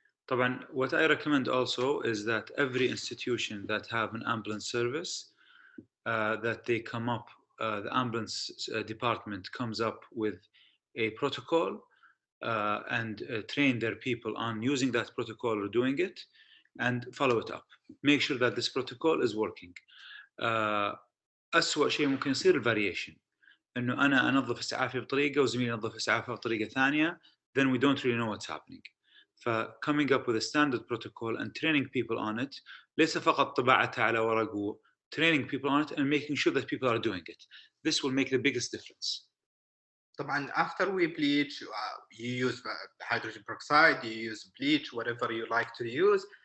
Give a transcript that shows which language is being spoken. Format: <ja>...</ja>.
<ar>طبعا,</ar> <en>what I recommend also is that every institution that have an ambulance service, that they come up, the ambulance department comes up with a protocol and train their people on using that protocol or doing it, and follow it up. Make sure that this protocol is working.</en> <ar>أسوأ شيء ممكن يصير الفاريشن، إنه أنا أنظف إسعافي بطريقة وزميلي ينظف إسعافه بطريقة ثانية,</ar> <en>then we don't really know what's happening. Coming up with a standard protocol and training people on it,</en> <ar>ليس فقط طباعتها على ورق,</ar> <en>training people on it and making sure that people are doing it. This will make the biggest difference.</en> <ar>طبعا</ar> <en>after we bleach, you use hydrogen peroxide, you use bleach, whatever you like to use.</en>